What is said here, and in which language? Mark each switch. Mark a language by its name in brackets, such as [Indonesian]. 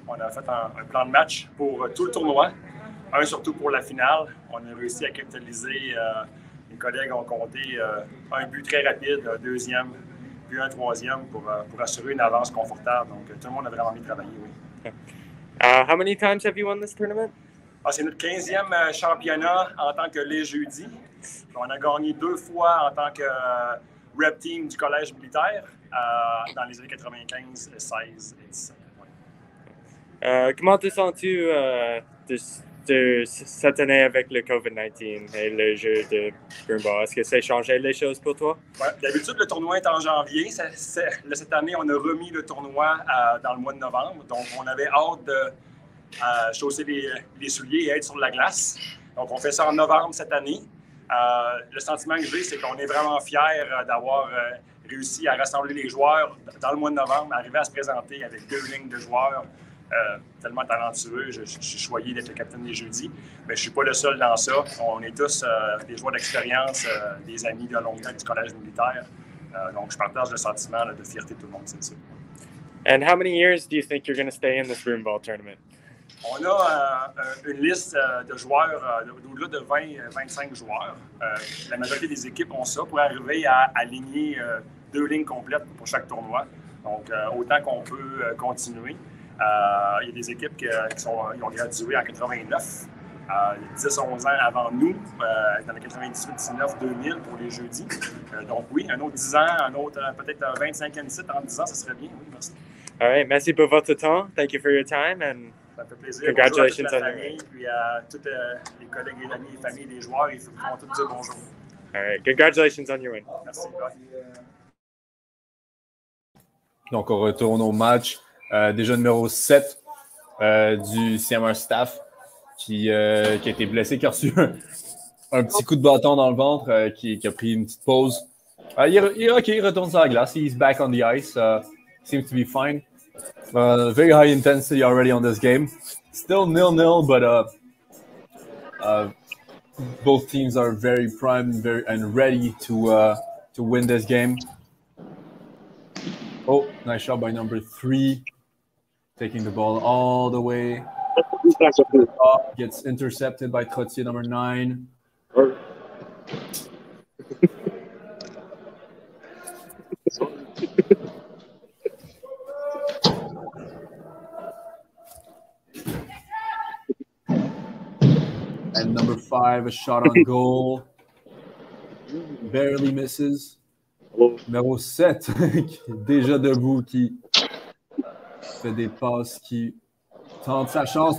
[French] On a fait un plan de match pour tout le tournoi. Un surtout pour la finale. On a réussi à capitaliser. Les collègues ont compté un but très rapide, un deuxième, puis un troisième pour assurer une avance confortable. Donc, tout le monde a vraiment mis de travailler, oui. [English] How many times have you won this tournament? [French] C'est notre 15e championnat en tant que les jeudis. On a gagné 2 fois en tant que rep team du collège militaire dans les années 95, 16 et 17. Ouais. Comment te sens-tu de cette année avec le COVID-19 et le jeu de broomball? Est-ce que ça a changé les choses pour toi? Ouais, d'habitude, le tournoi est en janvier. Cette année, on a remis le tournoi dans le mois de novembre. Donc, on avait hâte de chausser les souliers et être sur la glace. Donc, on fait ça en novembre cette année. Le sentiment que j'ai, c'est qu'on est vraiment fiers d'avoir réussi à rassembler les joueurs dans le mois de novembre, arriver à se présenter avec 2 lignes de joueurs tellement talentueux. Je suis choyé d'être le capitaine des jeudis, mais je ne suis pas le seul dans ça. On est tous des joueurs d'expérience, des amis de longue date du collège militaire. Donc, je partage le sentiment de fierté de tout le monde, c'est sûr. [English] And how many years do you think you're going to stay in this broomball tournament? [French] On a une liste de joueurs au-delà de 20-25 joueurs. La majorité des équipes ont ça pour arriver à aligner 2 lignes complètes pour chaque tournoi. Donc, autant qu'on peut continuer. Il y a des équipes qui ont gradué en 89, 10-11 ans avant nous, dans les 98, 19, 2000 pour les jeudis. Donc oui, un autre 10 ans, un autre peut-être 25e site en 10 ans, ça serait bien. Oui, merci. [English] All right, [French] merci pour votre temps. [English] Thank you for your time and [French] ça me fait plaisir. [English] Congratulations [French] bonjour à toute la [English] your [French] famille, puis à tous les collègues et amis et familles des joueurs. Ils vont tous dire bonjour. [English] All right, congratulations on your win. [French] Merci. Bye. Donc, on retourne au match. Déjà numéro 7 du CMR staff qui a été blessé, qui a reçu un petit coup de bâton dans le ventre, qui a pris une petite pause. Il est OK, il retourne sur la glace. [English] He's back on the ice. Seems to be fine. Very high intensity already on this game. Still 0-0, but both teams are very primed and ready to win this game. Oh, nice shot by number 3. Taking the ball all the way. Gets intercepted by Trottier, number 9. And number 5, a shot on goal. Barely misses. [French] Numéro 7, qui est déjà debout, qui fait des passes, qui tente sa chance.